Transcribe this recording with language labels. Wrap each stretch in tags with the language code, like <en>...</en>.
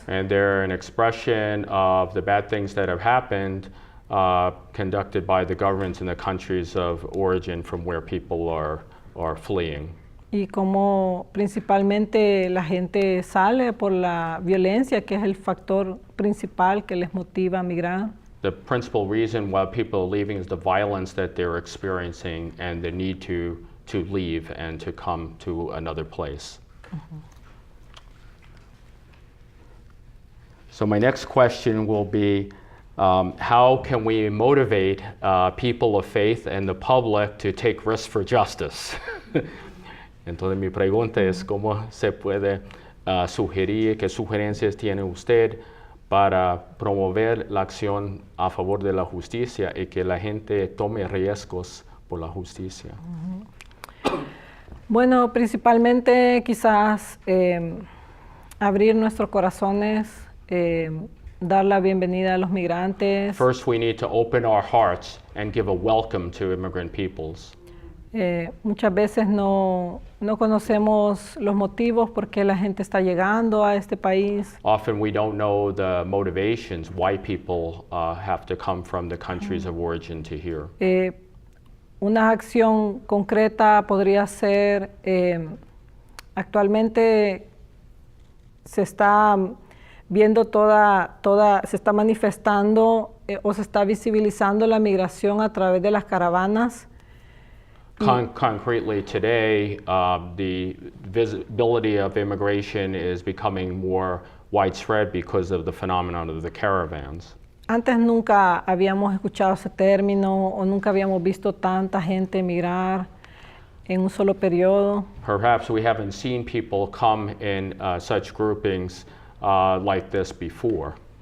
<en>And they're an expression of the bad things that have happened conducted by the governments in the countries of origin from where people are fleeing.</en> <es>Y como principalmente la gente sale por la violencia, que es el factor principal que les motiva a migrar.</es> <en>The principal reason why people are leaving is the violence that they're experiencing and the need to leave and to come to another place. So my next question will be, how can we motivate people of faith and the public to take risks for justice?</en> <es>Entonces mi pregunta es cómo se puede sugerir, qué sugerencias tiene usted para promover la acción a favor de la justicia y que la gente tome riesgos por la justicia. Bueno, principalmente quizás abrir nuestros corazones, dar la bienvenida a los migrantes.</es> <en>First, we need to open our hearts and give a welcome to immigrant peoples.</en> <es>Muchas veces no conocemos los motivos por qué la gente está llegando a este país.</es> <en>Often we don't know the motivations why people have to come from the countries of origin to here.</en> <es>Una acción concreta podría ser, actualmente se está viendo se está manifestando o se está visibilizando la migración a través de las caravanas.</es> <en>Concretely today, the visibility of immigration is becoming more widespread because of the phenomenon of the caravans.</en> <es>Antes nunca habíamos escuchado ese término o nunca habíamos visto tanta gente emigrar en un solo periodo.</es> <en>Perhaps we haven't seen people come in such groupings like this before.</en>